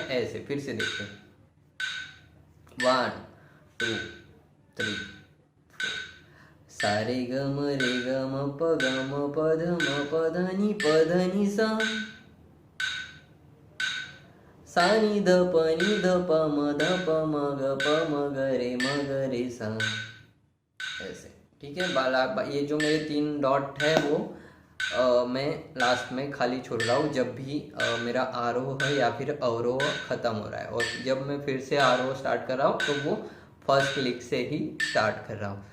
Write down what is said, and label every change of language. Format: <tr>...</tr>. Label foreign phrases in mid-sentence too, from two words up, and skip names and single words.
<hi>ऐसे फिर से देखते हैं, 1 2 3 4 सा रे ग म प ध नि सा, सा नि ध प म ग रे सा, ऐसे, ठीक है। बाला ये जो मेरे 3 डॉट है वो मैं लास्ट में खाली छोड़ रहा हूँ जब भी मेरा आरोह है या फिर अवरोह ख़त्म हो रहा है, और जब मैं फिर से आरोह स्टार्ट कर रहा हूँ तो वो</hi> <en>first click</en> <hi>से ही स्टार्ट कर रहा हूँ।</hi>